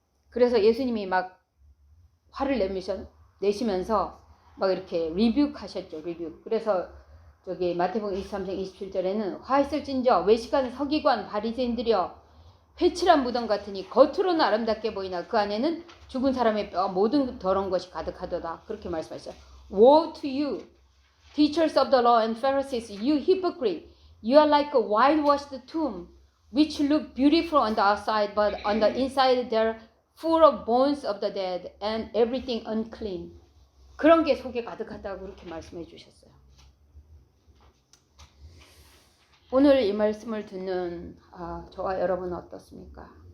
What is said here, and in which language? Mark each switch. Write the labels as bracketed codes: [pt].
[ko] 그래서 예수님이 막 화를 내시면서 막 이렇게 리뷰하셨죠. 리뷰. 그래서 마태복음 23장 27절에는 화 있을진저 외식하는 서기관 바리새인들이여 회칠한 무덤 같으니 겉으로는 아름답게 보이나 그 안에는 죽은 사람의 뼈 모든 더러운 것이 가득하도다. 그렇게 말씀하셨어요. [en] Woe to you, teachers of the law and Pharisees, you hypocrite! You are like a whitewashed tomb, which look beautiful on the outside, but on the inside they're full of bones of the dead and everything unclean. [ko] 그런 게 속에 가득하다고 그렇게 말씀해 주셨어요. 오늘 이 말씀을 듣는 저와 여러분은 어떻습니까?